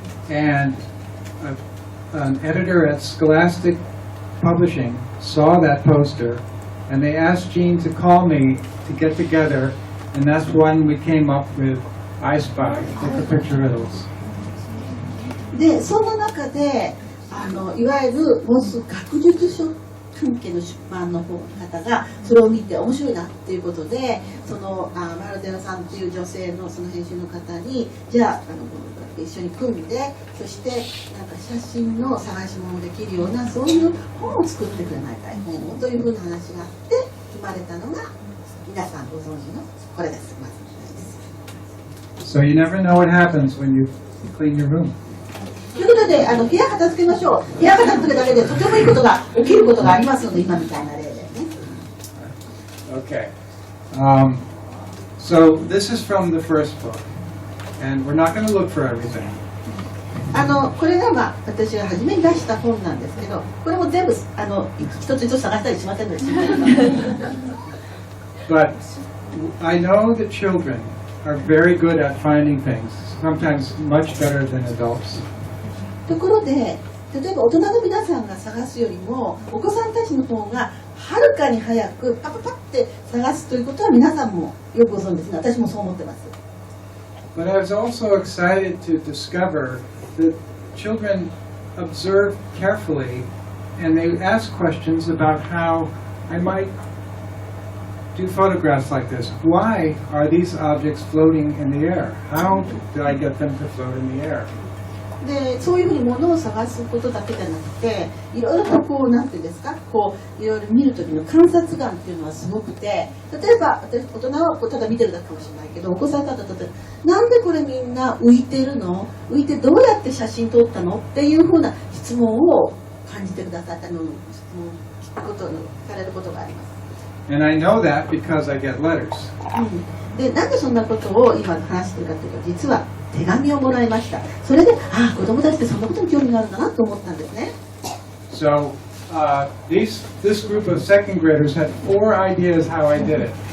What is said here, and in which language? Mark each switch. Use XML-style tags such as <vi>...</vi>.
<en>And an editor at Scholastic Publishing saw that poster and they asked Jean to call me to get together, and that's when we came up with I Spy, Take a Picture Riddles.</en> <ja>でその中でいわゆるモス学術書関係の出版の方がそれを見て面白いなっていうことでマルデラさんっていう女性のその編集の方にじゃあ一緒に組んでそして写真の探し物できるようなそういう本を作ってくれないかい本をというふうな話があって生まれたのが皆さんご存知のこれです。まず</ja> <en>So you never know what happens when you clean your room.</en> <ja>ということで部屋片付けましょう。部屋片付けだけでとてもいいことが起きることがありますので今みたいな例でね。</ja> <en>Okay. So this is from the first book, and we're not going to look for everything.</en> <ja>これが私が初めに出した本なんですけどこれも全部一つ一つ探したりしませんでした。</ja> <en>But I know that children are very good at finding things, sometimes much better than adults.</en> <ja>ところで例えば大人の皆さんが探すよりもお子さんたちの方がはるかに早くパパパって探すということは皆さんもよくご存知ですね。私もそう思ってます。</ja> <en>But I was also excited to discover that children observe carefully and they ask questions about how I might do photographs like this. Why are these objects floating in the air? How did I get them to float in the air?</en> <ja>でそういうふうに物を探すことだけじゃなくていろいろとなんていうんですかいろいろ見る時の観察眼っていうのはすごくて例えば大人はただ見てるだけかもしれないけどお子さんだと例えばなんでこれみんな浮いてるの浮いてどうやって写真撮ったのっていうふうな質問を感じてくださったのを聞かれることがあります。</ja> <en>And I know that because I get letters.</en> <ja>でなんでそんなことを今話してるかというと実は手紙をもらいました。それで子供たちってそんなことに興味があるんだなと思ったんですね。</ja> <en>So this group of second graders had 4 ideas how I did it.</en>